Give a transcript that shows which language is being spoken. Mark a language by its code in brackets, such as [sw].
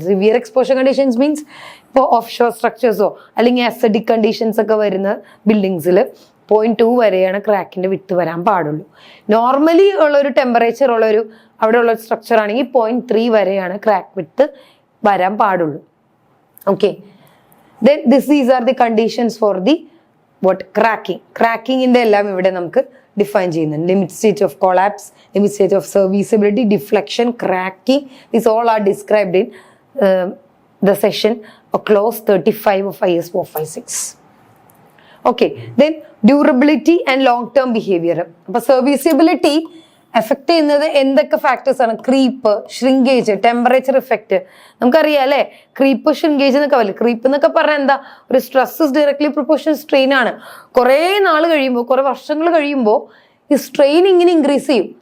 [ml] Severe exposure conditions means ഇപ്പോൾ of shore സ്ട്രക്ചേഴ്സോ അല്ലെങ്കിൽ acidic conditions ഒക്കെ വരുന്ന ബിൽഡിങ്സിൽ 0.2 വരെയാണ് ക്രാക്കിന്റെ വിട്ട് വരാൻ പാടുള്ളൂ. നോർമലി ഉള്ളൊരു ടെമ്പറേച്ചർ ഉള്ളൊരു അവിടെ ഉള്ള സ്ട്രക്ചർ ആണെങ്കിൽ 0.3 വരെയാണ് ക്രാക്ക് വിട്ട് വരാൻ പാടുള്ളൂ. [en] Okay, then these are the conditions for the cracking. [ml] ക്രാക്കിങ്ങിന്റെ എല്ലാം ഇവിടെ നമുക്ക് ഡിഫൈൻ ചെയ്യുന്നുണ്ട്. Limit state of collapse, limit state of serviceability, deflection, cracking, [en] these all are described in the session clause 35 of IS [ml] 456. [en] Okay, then durability and long term behavior. [ml] അപ്പൊ serviceability effect ചെയ്യുന്നത് എന്തൊക്കെ factors ആണ്? Creep, shrinkage, temperature effect. നമുക്കറിയാം അല്ലെ, creep, shrinkage എന്നൊക്കെ പറയും. Creep എന്നൊക്കെ പറഞ്ഞാൽ എന്താ? ഒരു stress is directly proportional strain ആണ്. കുറെ നാൾ കഴിയുമ്പോൾ, കുറെ വർഷങ്ങൾ കഴിയുമ്പോൾ ഈ സ്ട്രെയിൻ ഇങ്ങനെ ഇൻക്രീസ് ചെയ്യും.